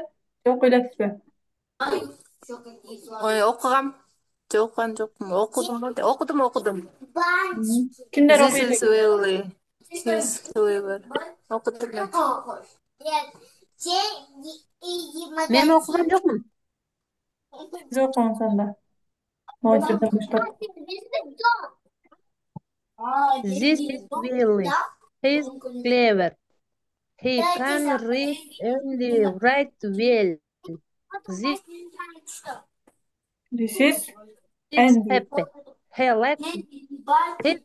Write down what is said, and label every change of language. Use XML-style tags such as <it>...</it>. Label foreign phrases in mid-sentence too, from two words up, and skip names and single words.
<ky>Же окуй элексизби? Ой, окугам. Жок, окуган жокмун. Окудум. Кимдер</ky> <en>This</en> <ky>окуйт</ky> <en>is</en> <ky>экен?</ky> <en>Willy. He's clever.</en> <ky>Окудум мен. Мен окуган жокмун. Сиз окуңуз анда. Могу жерден баштап.</ky> <en>This is Willy. He's clever. He can read and write well. This This is is Andy. happy. He likes his</en>